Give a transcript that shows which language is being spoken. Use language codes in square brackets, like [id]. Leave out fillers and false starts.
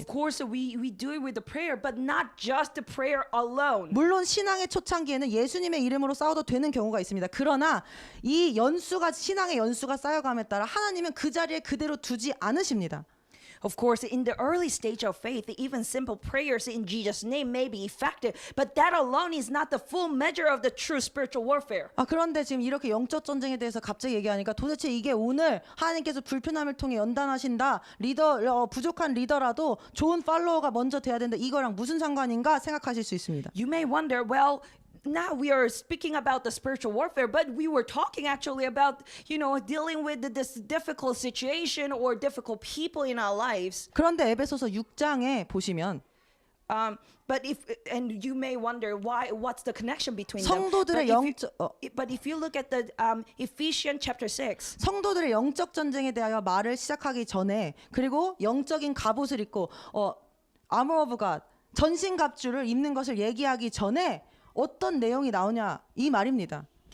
[en] Of course, we do it with the prayer, but not just the prayer alone. [ko] 물론 신앙의 초창기에는 예수님의 이름으로 싸워도 되는 경우가 있습니다. 그러나 이 신앙의 연수가 쌓여감에 따라 하나님은 그 자리에 그대로 두지 않으십니다. [en] Of course, in the early stage of faith, even simple prayers in Jesus' name may be effective, but that alone is not the full measure of the true spiritual warfare. [ko] 그런데 지금 이렇게 영적 전쟁에 대해서 갑자기 얘기하니까 도대체 이게 오늘 하나님께서 불편함을 통해 연단하신다. 부족한 리더라도 좋은 팔로워가 먼저 돼야 된다. 이거랑 무슨 상관인가 생각하실 수 있습니다. [en] You may wonder, well, now we are speaking about the spiritual warfare, but we were talking actually about, dealing with this difficult situation or difficult people in our lives. [ko] 그런데 에베소서 6장에 보시면 [en] And you may wonder what's the connection between [ko] 성도들의 [en] but if you look at the Ephesians chapter 6, [ko] 성도들의 영적 전쟁에 대하여 말을 시작하기 전에 그리고 영적인 갑옷을 입고 [en] armor of God [ko] 전신갑주를 입는 것을 얘기하기 전에 어떤 내용이 나오냐 이 말입니다.